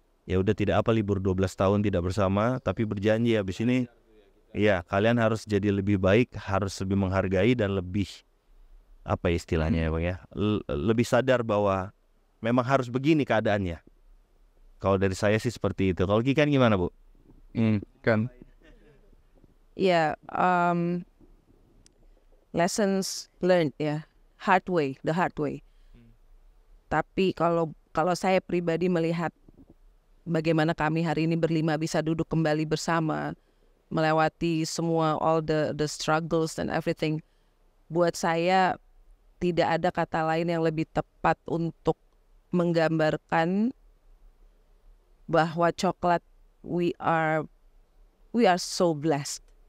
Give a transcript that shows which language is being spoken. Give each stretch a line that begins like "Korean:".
Indonesian: Ya udah tidak apa libur 12 tahun tidak bersama, tapi berjanji habis ini ya kalian harus jadi lebih baik, harus lebih menghargai dan lebih apa istilahnya ya Bang ya, lebih sadar bahwa memang harus begini keadaannya. Kalau dari saya sih seperti itu. Kalau Kikan gimana Bu? Kan.
English: Ya, lessons learned ya, the hard way.
Indonesian: Tapi kalau saya pribadi melihat bagaimana kami hari ini berlima bisa duduk kembali bersama, melewati semua
English: all the struggles and everything,
Indonesian: buat saya tidak ada kata lain yang lebih tepat untuk menggambarkan bahwa Coklat
English: we are so blessed.